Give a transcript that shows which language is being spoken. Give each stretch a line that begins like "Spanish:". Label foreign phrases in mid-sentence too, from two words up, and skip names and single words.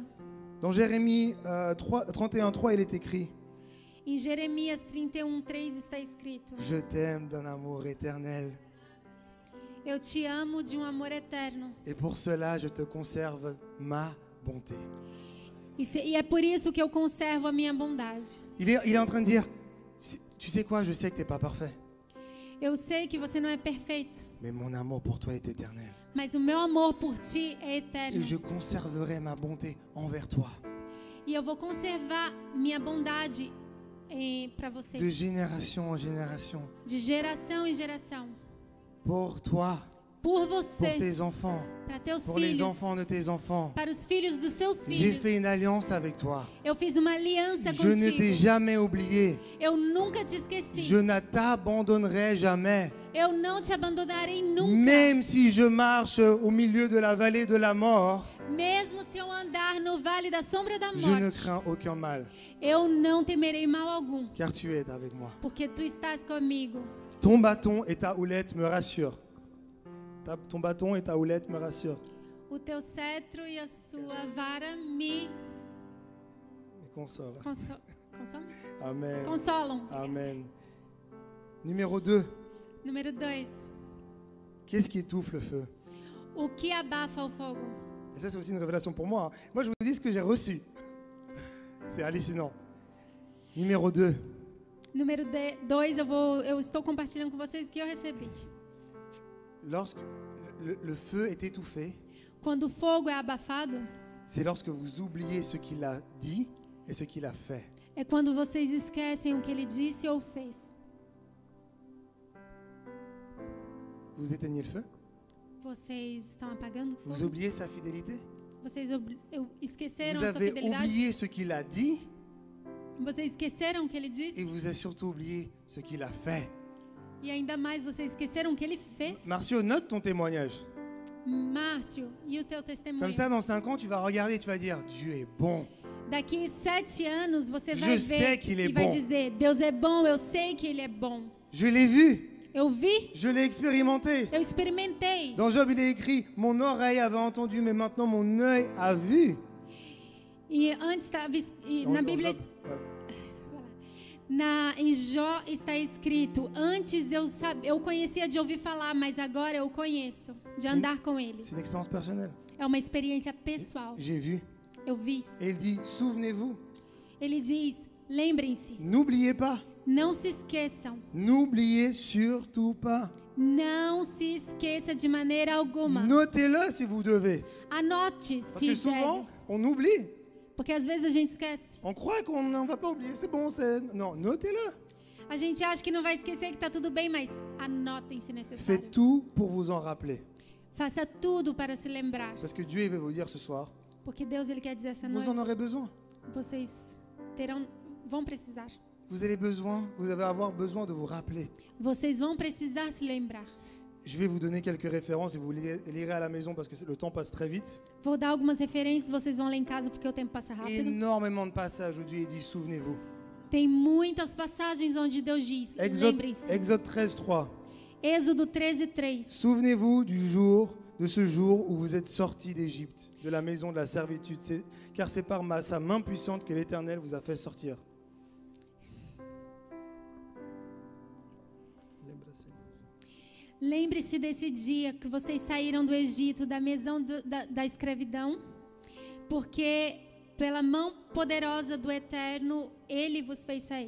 French: Dans Jérémie 31:3, il est écrit:
Portuguese: Em Jeremias 31:3 está escrito:
French: Je t'aime d'un amour éternel,
Portuguese: Eu te amo de um amor eterno.
French: et pour cela je te conserve ma bonté.
Portuguese: E é por isso que eu conservo a minha bondade.
French: Il est en train de dire, tu sais quoi, je sais que tu n'es pas parfait,
Portuguese: Eu sei que você não é perfeito,
French: mais mon amour pour toi est éternel.
Portuguese: mas o meu amor por ti é
French: Et
Portuguese: eterno.
French: je conserverai ma bonté envers toi,
Portuguese: E eu vou conservar minha bondade para você,
French: de génération en génération,
Portuguese: de geração em geração,
French: pour toi,
Portuguese: por
French: pour
Portuguese: você,
French: tes enfants,
Portuguese: para teus
French: pour les
Portuguese: filhos,
French: enfants de tes enfants.
Portuguese: para os filhos dos seus
French: J'ai
Portuguese: filhos.
French: fait une alliance avec toi.
Portuguese: Eu fiz uma aliança
French: Je ne t'ai
Portuguese: contigo.
French: jamais oublié.
Portuguese: Eu nunca te esqueci.
French: Je ne t'abandonnerai jamais.
Portuguese: Eu não te abandonarei nunca.
French: Même si je marche au milieu de la vallée de la mort,
Portuguese: Mesmo se eu andar no vale da sombra da
French: je ne
Portuguese: morte,
French: crains aucun mal,
Portuguese: eu não temerei mal algum,
French: car tu es avec moi.
Portuguese: porque tu estás comigo.
French: Ton bâton et ta houlette me rassurent. Ton bâton et ta houlette me rassurent.
Portuguese: O teu cetro e a sua vara me
French: Me consolent. Amen.
Portuguese: consolam.
French: Amen. Numéro 2.
Portuguese: Número 2.
French: Qu'est-ce qui étouffe le feu?
Portuguese: O que abafa o fogo?
French: Et ça, c'est aussi une révélation pour moi. Moi, je vous dis ce que j'ai reçu. C'est hallucinant. Numéro 2.
Portuguese: Número 2, eu estou compartilhando com vocês o que eu recebi.
French: Lorsque le feu est étouffé,
Portuguese: Quando o fogo é abafado,
French: c'est lorsque vous oubliez ce qu'il a dit et ce qu'il a fait.
Portuguese: é quando vocês esquecem o que ele disse ou fez.
French: Vous éteignez le feu?
Portuguese: Vocês estão apagando o
French: Vous
Portuguese: fogo?
French: oubliez sa fidélité?
Portuguese: Vocês esqueceram
French: Vous
Portuguese: a sua
French: avez
Portuguese: fidelidade?
French: oublié ce qu'il a dit
Portuguese: Vocês esqueceram o que ele disse?
French: et vous avez surtout oublié ce qu'il a fait.
Portuguese: E ainda mais, vocês esqueceram o que ele fez?
French: Marcio, note ton témoignage.
Portuguese: Márcio, e o teu testemunho?
French: Comme ça, dans 5 ans, tu vas regarder et tu vas dire, Dieu est bon.
Portuguese: Daqui 7 anos você vai
French: Je
Portuguese: ver
French: sais qu'il est
Portuguese: e vai
French: bon.
Portuguese: dizer, Deus é bom, eu sei que Ele é bom.
French: Je l'ai vu,
Portuguese: Eu vi,
French: je l'ai expérimenté.
Portuguese: eu experimentei.
French: Dans Job, il est écrit, mon oreille avait entendu, mais maintenant mon œil a vu.
Portuguese: E antes estava
French: Dans-
Portuguese: na
French: dans
Portuguese: Bíblia,
French: Job,
Portuguese: em Jó está escrito, antes eu conhecia de ouvir falar, mas agora eu conheço, de Sim. andar com Ele.
French: c'est une expérience personnelle.
Portuguese: É uma experiência pessoal.
French: J'ai vu.
Portuguese: Eu vi.
French: Et il dit, souvenez-vous,
Portuguese: Ele diz, lembrem-se,
French: n'oubliez pas,
Portuguese: não se esqueçam.
French: n'oubliez surtout pas.
Portuguese: Não se esqueça de maneira alguma.
French: Notez-le si vous devez.
Portuguese: Anote
French: Parce
Portuguese: se
French: que souvent,
Portuguese: deve.
French: on oublie.
Portuguese: Porque às vezes a gente esquece.
French: On croit qu'on ne va pas oublier. C'est bon, c'est... Non, notez-le.
Portuguese: A gente acha que não vai esquecer, que está tudo bem, mas anotem se necessário.
French: Faites tout pour vous en rappeler.
Portuguese: Faça tudo para se lembrar.
French: Parce que Dieu, il veut vous dire ce soir,
Portuguese: Porque Deus ele quer dizer essa
French: vous en
Portuguese: noite.
French: aurez besoin.
Portuguese: Vocês vão precisar.
French: Vous allez avoir besoin de vous rappeler.
Portuguese: Vocês vão precisar se lembrar.
French: Je vais vous donner quelques références et vous lirez à la maison parce que le temps passe très vite.
Portuguese: Vou dar algumas referências, vocês vão ler em casa porque o tempo passa rápido.
French: Énormément de passages où Dieu dit, souvenez-vous.
Portuguese: Tem muitas passagens onde Deus diz, lembrem-se.
French: Exode 13, 3.
Portuguese: Êxodo 13:3.
French: Souvenez-vous de ce jour où vous êtes sortis d'Égypte, de la maison de la servitude, car c'est par sa main puissante que l'Éternel vous a fait sortir.
Portuguese: Lembre-se desse dia que vocês saíram do Egito, da maison da escravidão, porque pela mão poderosa do Eterno, Ele vos fez sair.